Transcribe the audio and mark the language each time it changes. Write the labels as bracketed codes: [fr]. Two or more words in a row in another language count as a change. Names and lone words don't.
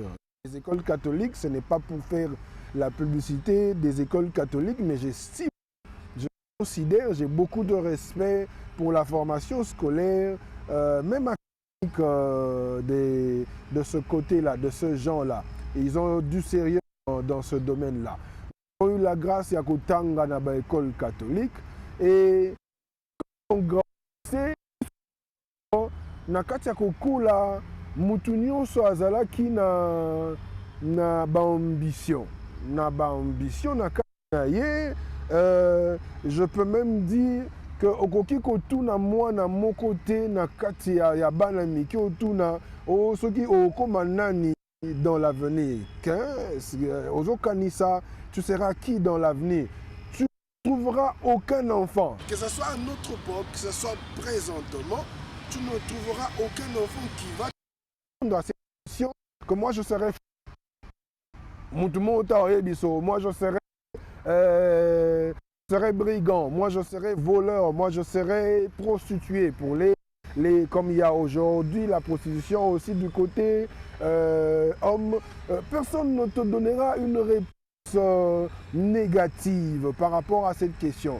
[fr] Les écoles catholiques, ce n'est pas pour faire la publicité des écoles catholiques, mais j'estime, je considère, j'ai beaucoup de respect pour la formation scolaire, même à de ce côté-là, de ce genre-là. Ils ont du sérieux dans ce domaine-là. Ils ont eu la grâce [ln] ya kotanga na ba [fr] école catholique et on grandissait [ln] na kati ya kokula mutu nyonso azalaki na ba ambition na kati na ye. [fr] Je peux même dire que [ln] okoki kotuna mwana moko te na kati ya bana mike otuna soki okoma nani [fr] dans l'avenir. Ozokanisa, tu seras qui dans l'avenir? Tu ne trouveras aucun enfant. Que ce soit à notre époque, que ce soit présentement, tu ne trouveras aucun enfant qui va dans cette situation que moi je serai moi je serai brigand, moi je serai voleur, moi je serai prostituée pour les comme il y a aujourd'hui la prostitution aussi du côté homme, personne ne te donnera une réponse négative par rapport à cette question.